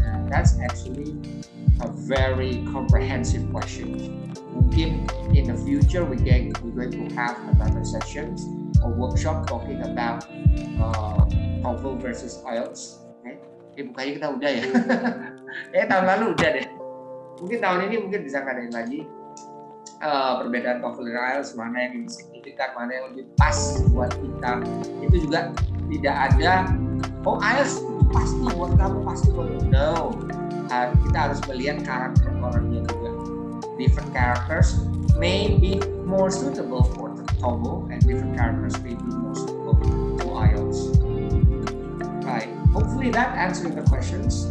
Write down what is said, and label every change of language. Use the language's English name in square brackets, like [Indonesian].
[English] That's actually a very comprehensive question. [Indonesian] Mungkin [English] in the future we're going to have another sessions or workshop talking about TOEFL versus IELTS. [Indonesian] Bukannya kita udah ya? Tahun lalu udah deh. Mungkin tahun ini mungkin bisa ngadain lagi perbedaan TOEFL dan IELTS, mana yang lebih signifikan, mana yang lebih pas buat kita. Itu juga tidak ada IELTS pasti buat kamu, pasti buat kamu. No, kita harus melihat karakter orangnya juga. [English] Different characters may be more suitable for the TOEFL and different characters may be more suitable to IELTS. Right. Hopefully that answering the questions.